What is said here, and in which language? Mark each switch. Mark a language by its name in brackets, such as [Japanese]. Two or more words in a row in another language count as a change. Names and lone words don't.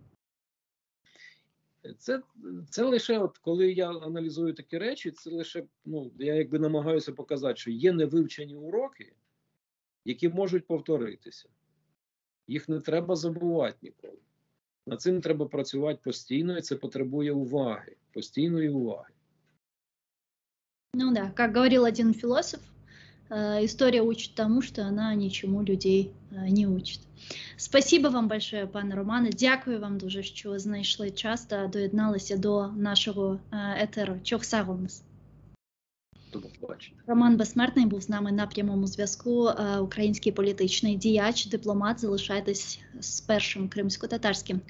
[Ukrainian] Це лише, коли я аналізую такі речі, це лише, я якби намагаюся показати, що є невивчені уроки, які можуть повторитися. Їх не треба забувати ніколи. Над цим треба працювати постійно, і це потребує уваги, постійної уваги. [Russian] Как говорил один философ, история учит тому, что она ничему людей не учит. Спасибо вам большое, [Ukrainian] пане Романе. Дякую вам дуже, що знайшли час та доєдналися до нашого етеру. [Crimean Tatar] Чохсагомс. [Ukrainian] Роман Безсмертний був з нами на прямому зв'язку. Український політичний діяч, дипломат. Залишайтесь з першим кримсько-татарським.